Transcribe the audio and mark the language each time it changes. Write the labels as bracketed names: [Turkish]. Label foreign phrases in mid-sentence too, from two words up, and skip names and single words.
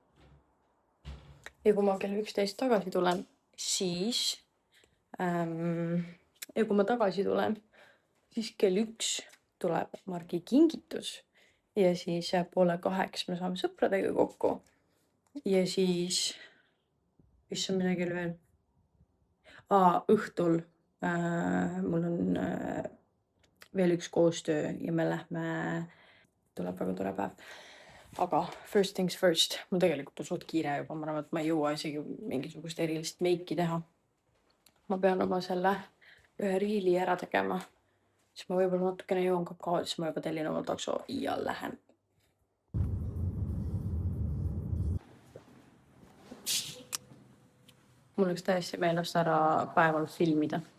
[Estonian] Ja kui ma kell 11 tagasi tulen, siis ja kui ma tagasi tulen, siis kell 1 tuleb Margi kingitus ja siis 7:30 me saame sõpradega kokku. Ja siis, mis on midagi veel? Õhtul mul on veel üks koostöö ja me lähme, tuleb väga tore päev. [English] Aga first things first, [Estonian] mul tegelikult on suht kiire juba, ma arvan, et ma ei jõua isegi mingisugust erilist meiki teha. Ma pean oma selle ühe riili ära tegema, siis ma võib-olla natukene joon kakaod, siis ma juba tellin oma takso ja lähen. Mul oleks täiesti meelest ära päeval filmida.